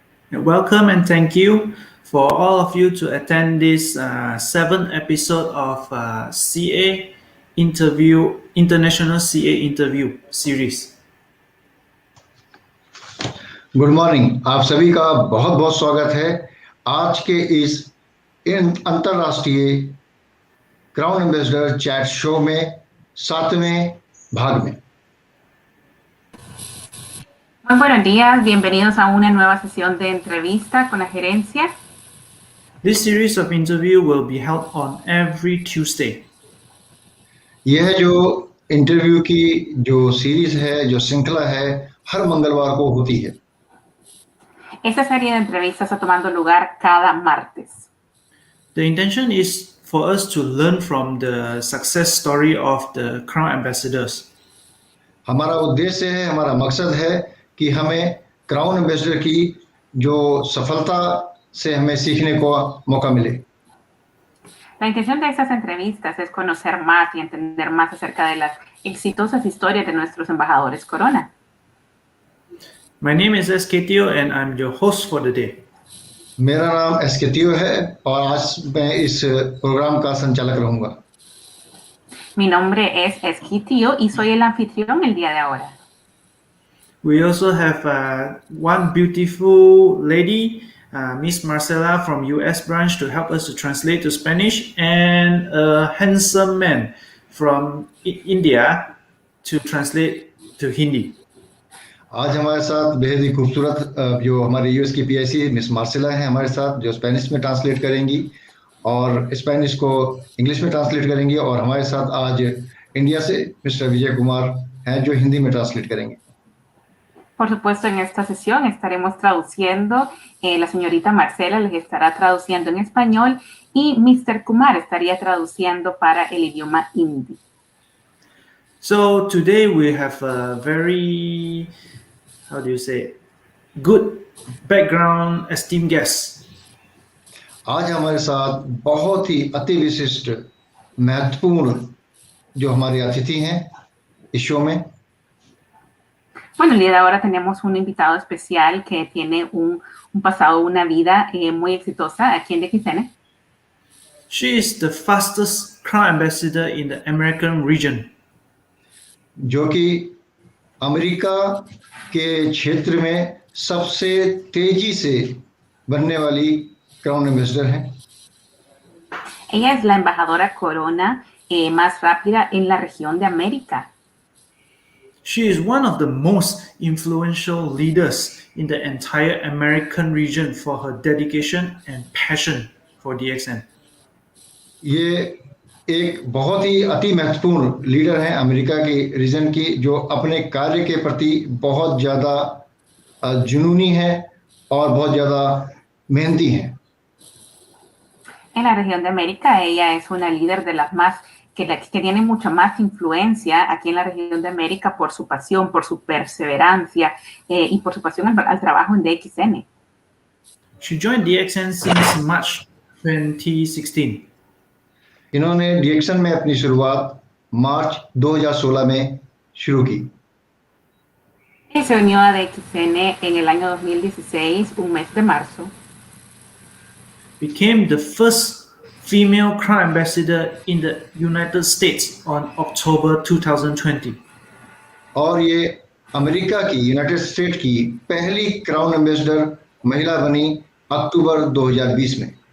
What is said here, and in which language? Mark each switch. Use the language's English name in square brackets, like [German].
[English] Welcome and thank you for all of you to attend this seventh episode of CA interview International CA interview series. Good morning. [Hindi] आप सभी का बहुत बहुत स्वागत है आज के इस अंतरराष्ट्रीय क्राउन एम्बेसडर चैट शो में 7वें भाग में। [Spanish] Muy buenos días, bienvenidos a una nueva sesión de entrevista con la gerencia. [English] This series of interview will be held on every Tuesday. [Hindi] यह जो इंटरव्यू की जो सीरीज है, जो श्रृंखला है, हर मंगलवार को होती है। [Spanish] Esta serie de entrevistas está tomando lugar cada martes. [English] The intention is for us to learn from the success story of the Crown Ambassadors. [Hindi] हमारा उद्देश्य है, हमारा मकसद है कि हमें क्राउन एम्बेसडर की जो सफलता से हमें सीखने को मौका मिले। [Spanish] La intención de estas entrevistas es conocer más y entender más acerca de las exitosas historias de nuestros embajadores Corona. [English] My name is SKTO and I'm your host for the day. [Hindi] मेरा नाम एसकेटीओ है और आज मैं इस programme का संचालक रहूंगा। [Spanish] Mi nombre es Esquitío y soy el anfitrión el día de ahora. [English] We also have one beautiful lady, Miss Marcela from US branch to help us to translate to Spanish, and a handsome man from India to translate to Hindi. [Hindi] आज हमारे साथ बेहद ही खूबसूरत जो हमारे US की PIC miss Marcela हैं हमारे साथ, जो स्पेनिश में ट्रांसलेट करेंगी और स्पेनिश को इंग्लिश में ट्रांसलेट करेंगी, और हमारे साथ आज इंडिया से मिस्टर विजय कुमार हैं जो हिंदी में ट्रांसलेट करेंगे। [Spanish] Por supuesto, en esta sesión estaremos traduciendo, la señorita Marcela les estará traduciendo en español y Mr. Kumar estaría traduciendo para el idioma hindi. [English] So today we have a very, how do you say, good background esteemed guest. [Hindi] आज हमारे साथ बहुत ही अति विशिष्ट महत्वपूर्ण जो हमारे अतिथि हैं इस शो में। [Spanish] Bueno, el día de ahora tenemos un invitado especial que tiene un pasado, una vida muy exitosa aquí en DXN. [English] She is the fastest Crown Ambassador in the American region. [Hindi] जो कि America के क्षेत्र में सबसे तेजी से बनने वाली क्राउन एम्बेसडर हैं। [Spanish] Ella es la embajadora Corona más rápida en la región de América. [English] She is one of the most influential leaders in the entire American region for her dedication and passion for DXN. [Hindi] ये एक बहुत ही अति महत्वपूर्ण leader हैं America के reason की, जो अपने कार्य के प्रति बहुत ज़्यादा जुनूनी है और बहुत ज़्यादा मेहनती हैं। [Spanish] En la región de América, ella es una líder de las más que tiene mucha más influencia aquí en la región de América por su pasión, por su perseverancia y por su pasión al trabajo en DXN. [English] She joined DXN since March 2016. [Hindi] इन्होंने DXN में अपनी शुरुआत मार्च 2016 में शुरू की। [Spanish] Se unió a DXN en el año 2016, un mes de marzo. [English] Became the first female Crown Ambassador in the United States on October 2020. [Hindi] और ये America की, यूनाइटेड स्टेट की पहली क्राउन एम्बेसडर महिला बनी अक्टूबर 2020 में।